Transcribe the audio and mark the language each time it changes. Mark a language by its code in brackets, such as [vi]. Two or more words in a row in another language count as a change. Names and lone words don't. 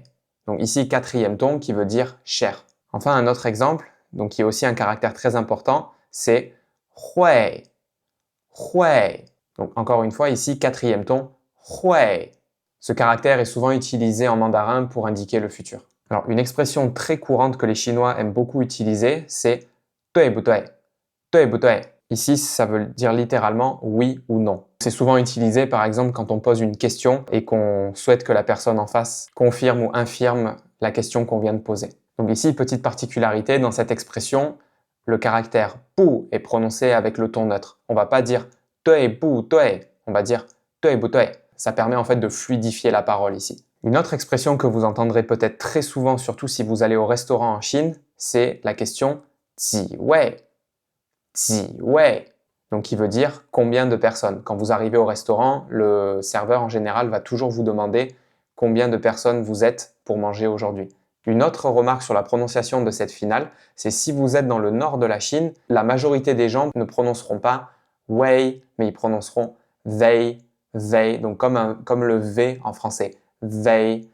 [fr] Donc ici, quatrième ton qui veut dire cher. Enfin, un autre exemple, donc qui est aussi un caractère très important, c'est 会, 会. Donc encore une fois, ici, quatrième ton, 会. Ce caractère est souvent utilisé en mandarin pour indiquer le futur. Alors, une expression très courante que les Chinois aiment beaucoup utiliser, c'est [zh] 对不对, 对不对. [fr] Ici, ça veut dire littéralement oui ou non. C'est souvent utilisé, par exemple, quand on pose une question et qu'on souhaite que la personne en face confirme ou infirme la question qu'on vient de poser. Donc ici, petite particularité, dans cette expression, le caractère bu est prononcé avec le ton neutre. On ne va pas dire [zh] 对不对, [fr] on va dire [zh] 对不对. [fr] Ça permet en fait de fluidifier la parole ici. Une autre expression que vous entendrez peut-être très souvent, surtout si vous allez au restaurant en Chine, c'est la question [zh] 几位, 几位, [fr] donc qui veut dire combien de personnes. Quand vous arrivez au restaurant, le serveur en général va toujours vous demander combien de personnes vous êtes pour manger aujourd'hui. Une autre remarque sur la prononciation de cette finale, c'est si vous êtes dans le nord de la Chine, la majorité des gens ne prononceront pas wei, mais ils prononceront wei, wei, donc comme le V en français, wei.